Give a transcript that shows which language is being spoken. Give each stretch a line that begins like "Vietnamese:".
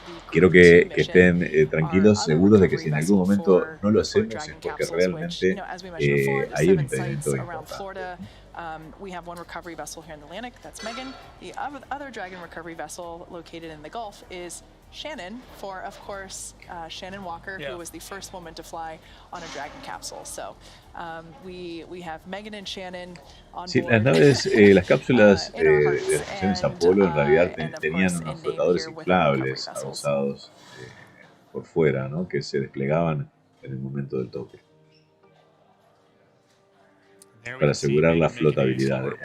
Spanish: Quiero que estén tranquilos, seguros de que si en algún momento no lo hacemos es porque realmente hay un impedimento importante.
English: We have one recovery vessel here in the Atlantic, that's Megan. The other Dragon recovery vessel located in the Gulf is Shannon, for, of course, Shannon Walker, who was the first woman to fly on a Dragon capsule. So we have Megan and Shannon on board.
Spanish: Sí, las naves, las cápsulas de las misiones Apolo en realidad tenían unos flotadores inflables adosados por fuera, ¿no? Que se desplegaban en el momento del toque para asegurar la flotabilidad.